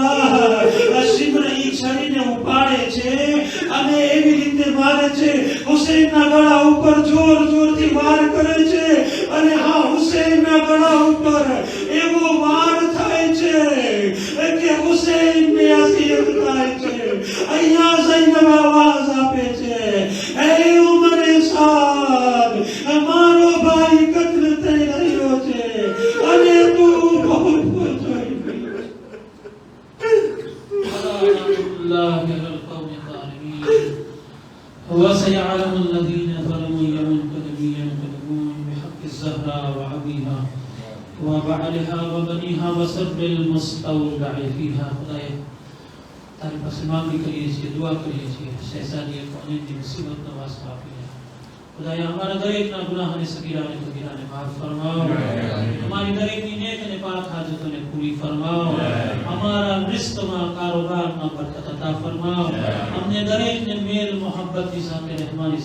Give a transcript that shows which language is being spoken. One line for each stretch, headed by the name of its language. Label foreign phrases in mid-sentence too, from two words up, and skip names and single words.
Gujarati: અલ્લાહ શિમ્ર ઈ છરીને ઉપાડે છે અને એવી રીતે મારે છે હુસૈનના ગળા ઉપર જોર જોરથી વાર કરે છે અને હા હુસૈનના ગળા ઉપર એવો વાર થાય છે કે હુસૈનને અસિયત થાય છે અહીંયા ઝૈનબ આવાજ આપે છે એ ઉમરે સાદ મારો ભાઈ કત્લ થઈ રહ્યો છે અને તું બહુ જોઈ અલ્લાહ
Arabic: وسيعلم الذين ظلموا ينقلبون بحق الزهراء وعبيها وبعلها وبنيها وسر المستودع فيها
Gujarati: خدایا તારી પાસે માંગણી કરીએ છીએ દુઆ કરીએ છીએ શહેજાદી કોની મુસીબત નવાઝ આપી ખુદાયા અમારા દરેકના ગુનાહને સગીરા અને કબીરાને માફ ફરમાવો અમારી દરેકની નેક અને પાક હાજતોને પૂરી ફરમાવો અમારા રિસ્કમાં કારોબારમાં બરકત અતા ફરમાવો અમને દરેકને મેલ મોહબ્બતની સાથે રહેવાની